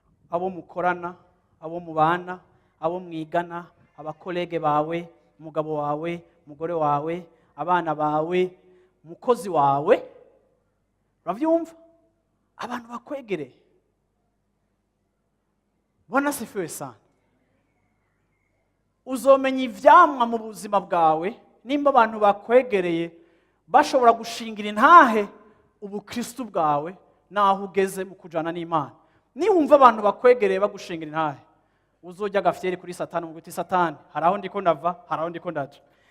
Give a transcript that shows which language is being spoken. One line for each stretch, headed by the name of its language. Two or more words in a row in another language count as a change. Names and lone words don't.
Rundi: Abo mukorana, abo mubana, abo mwigana, abakolege bawe, umugabo wawe, umugore wawe, abana bawe, umukozi wawe. Uravyumva? Abantu bakwegereye.
Swahili: Bwana asifiwe sana.
Rundi: Uzomenya ivyamwa mu buzima bwawe nimba abantu bakwegereye bashobora gushingira intahe ubukristu bwawe naho ugeze mu kujana n'Imana. Niwumva abantu bakwegereye bagushingira intahe, uzojya agafyeri kuri Satani, uvuga uti, "Satani, hari aho ndiko ndava, hari aho ndiko ndaja."